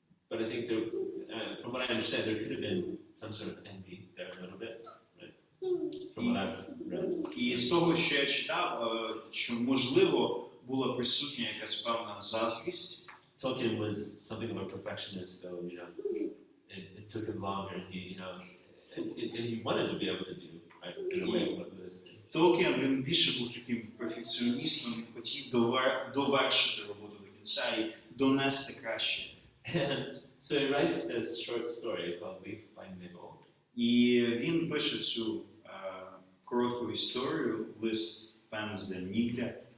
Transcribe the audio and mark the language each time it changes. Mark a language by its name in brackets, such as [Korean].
[English] But I think there, from what I understand, there could have been some sort of envy there a little bit, right? From what I've read. [Ukrainian] І з того, що я читав, що можливо була присутня якась певна заздрість. [English] Tolkien was something of a perfectionist, so it took him longer, and and he wanted to be able to do right in a way what was. [Ukrainian] Толкін, він більше був таким перфекціоністом, він хотів довершити роботу до кінця і донести краще. [English] And so he writes this short story called Leaf by Nibble. [Ukrainian] І він пише цю коротку історію, лист пензля Нігля.